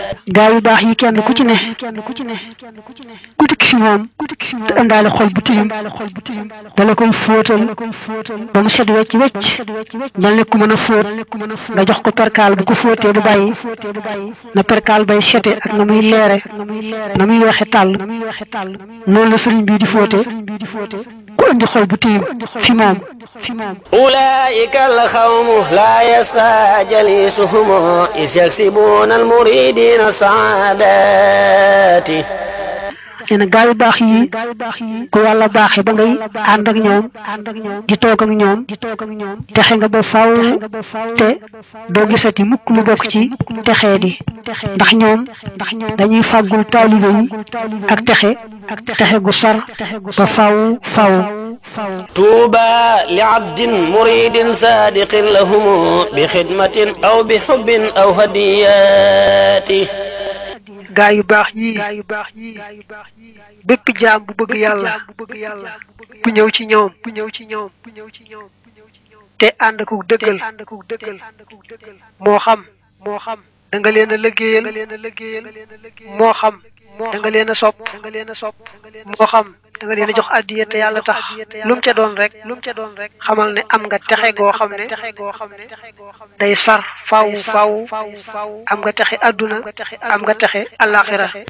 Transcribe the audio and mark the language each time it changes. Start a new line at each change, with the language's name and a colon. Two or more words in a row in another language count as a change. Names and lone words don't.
Wolof: gaa yu baax yi kenn ku ci ne ku dikk fi moom te indaale xol bu tilim dala koy fóotal ba mu set wecc mel ne ku mën a fóot nga jox ko perkaal bu ko fóotee du bàyyi na perkaal bay sete ak na muy leere na muy waxe tàll noonu la sëriñ bii di fóote ku indi xol bu tilim fi moom
Arabic: أولئك القوم لا يسقى جليسهم إذ يكسبون المريدين السعادات
Wolof: nee na gaa yu baax yi ku yàlla baaxee ba ngay ànd ak ñoom di toog ak ñoom texe nga ba faw te doo gisati mukk lu bokk ci texee di ndax ñoom dañuy fàggul taalibe yi ak texe gu sar ba faw
Arabic: طوبى لعبد مريد صادق لهم بخدمة أو بحب أو هديات
Wolof: gaa yu baax ñi bépp jaam bu bëgg yàlla bu ñëw ci ñoom te ànd ak dëggal moo xam da nga leen a liggéeyal moo xam da nga leen a sopp moo xam da nga leen a jox addiya te yàlla tax lu mu ca doon rek xamal ne am nga texe goo xam ne day sar faw am nga texe adduna am nga texe alaxira